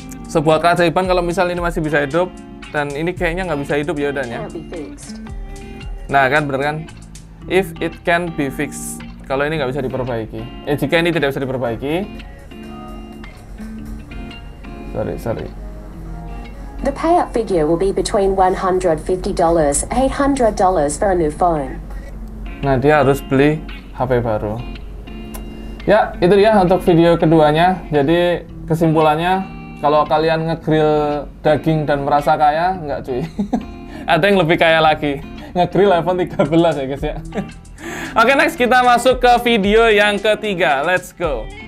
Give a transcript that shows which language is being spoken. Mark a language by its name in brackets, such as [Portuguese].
[Indonesian] Sebuah keajaiban kalau misal ini masih bisa hidup, dan ini kayaknya nggak bisa hidup ya udahnya. Nah, kan bener kan? [English] If it can be fixed. [Indonesian] Kalau ini nggak bisa diperbaiki. Jika ini tidak bisa diperbaiki. [English] Sorry. The payout figure will be between $150 $800 for a new phone. [Indonesian] Nah, dia harus beli HP baru. Ya, itu dia untuk video keduanya. Jadi kesimpulannya, kalau kalian ngegrill daging dan merasa kaya, nggak cuy. Ada yang lebih kaya lagi. Ngegrill iPhone 13 ya guys ya. Oke, next kita masuk ke video yang ketiga. [English] Let's go.